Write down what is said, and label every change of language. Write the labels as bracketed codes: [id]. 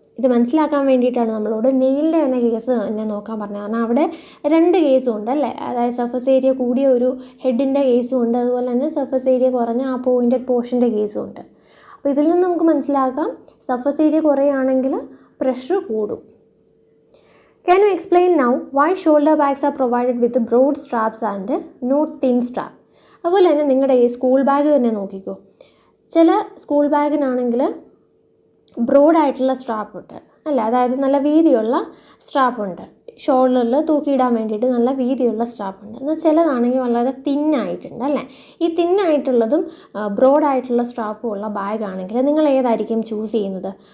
[ml] ഇത് മനസ്സിലാക്കാൻ വേണ്ടിയിട്ടാണ് നമ്മളോട് നെയിലിൻ്റെ തന്നെ കേസ് തന്നെ നോക്കാൻ പറഞ്ഞത്. കാരണം അവിടെ രണ്ട് കേസും ഉണ്ട് അല്ലേ. അതായത് സർഫസ് ഏരിയ കൂടിയ ഒരു ഹെഡിൻ്റെ കേസും ഉണ്ട്, അതുപോലെ തന്നെ സർഫസ് ഏരിയ കുറഞ്ഞ ആ പോയിൻറ്റഡ് പോർഷൻ്റെ കേസും ഉണ്ട്. അപ്പോൾ ഇതിൽ നിന്ന് നമുക്ക് മനസ്സിലാക്കാം സർഫസ് ഏരിയ കുറയുകയാണെങ്കിൽ പ്രഷർ കൂടും. [en] Can you explain now why shoulder bags are provided with broad straps and not thin strap? [ml] അതുപോലെ തന്നെ നിങ്ങളുടെ ഈ സ്കൂൾ ബാഗ് തന്നെ നോക്കിക്കോ. ചില സ്കൂൾ ബാഗിനാണെങ്കിൽ ബ്രോഡായിട്ടുള്ള സ്ട്രാപ്പുണ്ട് അല്ല, അതായത് നല്ല വീതിയുള്ള സ്ട്രാപ്പുണ്ട്, ഷോൾഡറിൽ തൂക്കിയിടാൻ വേണ്ടിയിട്ട് നല്ല വീതിയുള്ള സ്ട്രാപ്പുണ്ട്. എന്നാൽ ചിലതാണെങ്കിൽ വളരെ തിന്നായിട്ടുണ്ട് അല്ലേ. ഈ തിന്നായിട്ടുള്ളതും ബ്രോഡായിട്ടുള്ള സ്ട്രാപ്പും ഉള്ള ബാഗാണെങ്കിൽ നിങ്ങൾ ഏതായിരിക്കും ചൂസ് ചെയ്യുന്നത്?